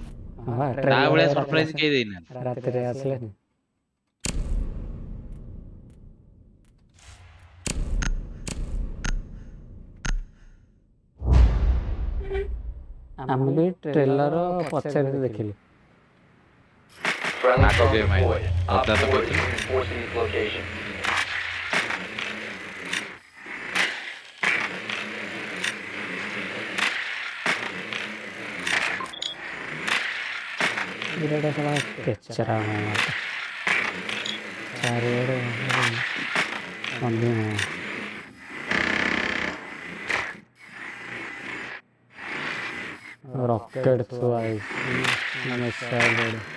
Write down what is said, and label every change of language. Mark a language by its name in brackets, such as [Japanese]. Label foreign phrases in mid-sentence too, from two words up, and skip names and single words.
[Odia] ହଁ ତା ଭଳିଆ ସରପ୍ରାଇଜ କେହି ଦେଇନାହାନ୍ତି। ରାତିରେ ଆସିଲେନି। ଆମେ ବି ଟ୍ରେଲର ପଛରେ ଦେଖିଲୁ। [English] Friendly Not drone okay, mate. deployed. Op That's a 4 good is thing. reinforcing its location. [Odia] ଏଇଟା ଶଳା କେଚରା ଚାରିଆଡ଼େ ଅଧିକ ରକେଟ୍ ଥୁଆ ହେଇଛି ମିସାଇଲ୍।